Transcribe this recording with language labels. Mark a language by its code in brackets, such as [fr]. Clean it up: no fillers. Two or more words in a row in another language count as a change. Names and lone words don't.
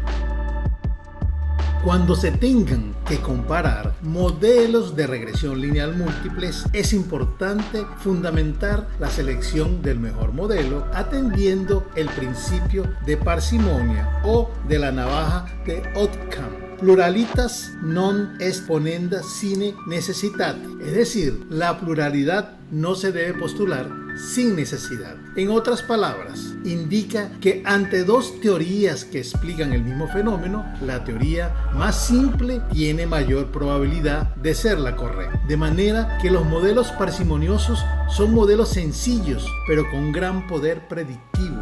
[es] Cuando se tengan que comparar modelos de regresión lineal múltiples, es importante fundamentar la selección del mejor modelo atendiendo el principio de parsimonia o de la navaja de Occam. [la] Pluralitas non est ponenda sine necessitate, [es] es decir, la pluralidad no se debe postular sin necesidad. En otras palabras, indica que ante dos teorías que explican el mismo fenómeno, la teoría más simple tiene mayor probabilidad de ser la correcta. De manera que los modelos parsimoniosos son modelos sencillos, pero con gran poder predictivo.